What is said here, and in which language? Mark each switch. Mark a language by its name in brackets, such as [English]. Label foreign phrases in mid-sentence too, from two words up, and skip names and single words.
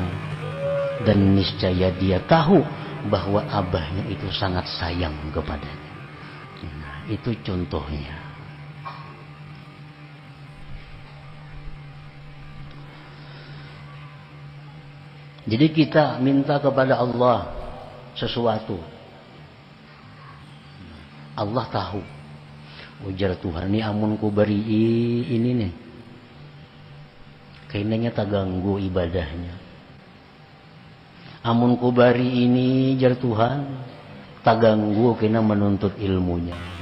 [Indonesian] Dan niscaya dia tahu bahwa abahnya itu sangat sayang kepadanya. Nah, itu contohnya. Jadi kita minta kepada Allah sesuatu. Allah tahu. [Banjar] Ujar Tuhan, ini amun ku beri ini nih. [Indonesian] Kayaknya tak ganggu ibadahnya. [Banjar] Amun ku bari ini, jar Tuhan, tak ganggu kena menuntut ilmunya.